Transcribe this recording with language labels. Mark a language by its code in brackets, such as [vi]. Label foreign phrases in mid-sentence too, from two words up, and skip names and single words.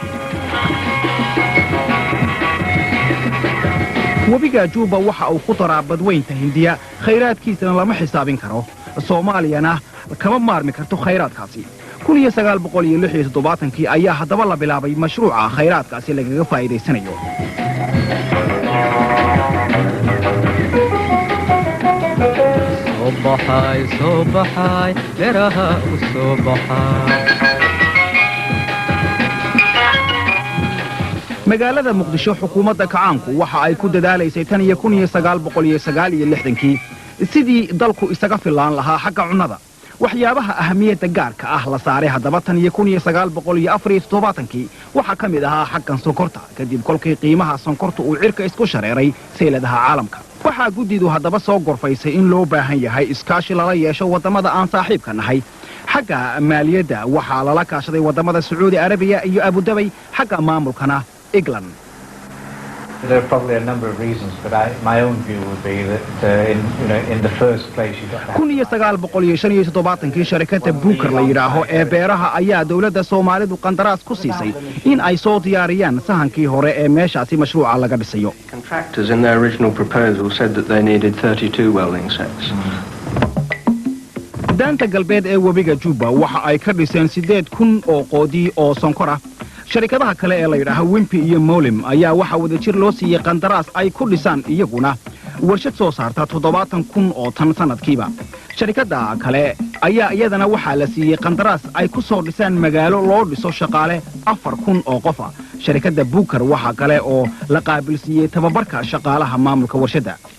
[so] webiga Jubba waxa uu ku taraabad weynta Hindiya khayraadkiisana lama xisaabin karo Soomaaliyana kama maarmi karto khayraadkaasi 1976 ayaa haddaba la bilaabay mashruuca khayraadkaasi lagaga faa'iideysanayo صبحاي لرها وصبحاي magaalada Muqdisho xukuumadda kacaanku waxa ay ku dadaalaysay tan iyo 1969 sidii dalku isaga filaan lahaa xagga cunnada waxyaabaha ahamiyadda gaarka ah la saaray haddaba tan iyo 1974 waxa ka mid ahaa xaggan sonkorta kadib kolkii qiimaha sonkorta uu cirka isku shareeray seeladaha caalamka waxa guddidu haddaba soo gorfaysay in loo baahan yahay iskaashi lala yeesho wadamada aan saaxiibka nahay xagga maaliyadda waxa lala kaashaday wadamada Sacuudi Arabiya iyo Abu Dhabi xagga maamulkana England [en] There are probably a number of reasons, but my own view would be that in the first place you got [so] 1975 shirkadda Buker la yiraahdo ee beeraha ayaa dawladda Soomaalidu qandaraas ku siisay in ay soo diyaariyaan sahankii hore ee meeshaasi mashruuca laga dhisayo. [en] Contractors in their original proposal said that they needed 32 welding sets. [so] Daanta galbeed ee webiga Jubba waxa ay ka dhiseen 8,000 oo qoodi oo sonkora shirkadaha kale ee la yiraahdo Wimpy iyo Molim ayaa waxa wada jir loo siiyay qandaraas ay ku dhisaan iyaguna warshad soo saarta 70,000 oo tan sanadkiiba shirkadda kale ayaa iyadana waxa la siiyay qandaraas ay ku soo dhisaan magaalo loo dhiso shaqaale 4,000 oo qof ah shirkadda Buker waxa kale oo la qaabilsiiyay tababarka shaqaalaha maamulka warshadda